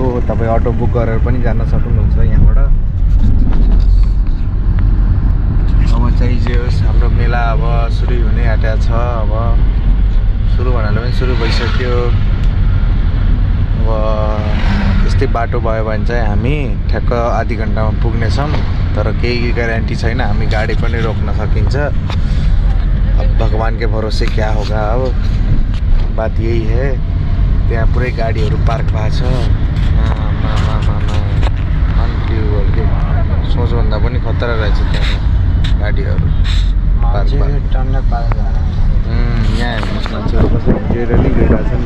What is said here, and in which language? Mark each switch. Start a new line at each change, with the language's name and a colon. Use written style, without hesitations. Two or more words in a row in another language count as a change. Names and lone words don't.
Nepali: तपाईँ अटो बुक गरेर पनि जान सक्नुहुन्छ यहाँबाट। अब चाहिँ जे होस् हाम्रो मेला अब सुरु हुने आँटेको सुरु भइसक्यो। अब यस्तै बाटो भयो भने चाहिँ हामी ठ्याक्क आधी घन्टामा पुग्नेछौँ, तर केही ग्यारेन्टी छैन, हामी गाडी पनि रोक्न सकिन्छ।
Hindi: अब भगवान के भरोसे क्या होगा, अब बात यही है।
Nepali: त्यहाँ पुरै गाडीहरू पार्क भएको छ। सोचभन्दा पनि खतरा रहेछ त्यहाँ गाडीहरू पार्क यहाँ हेर्नुहोस्, मान्छेहरू कसै हिँडेर नै गइरहेछन्।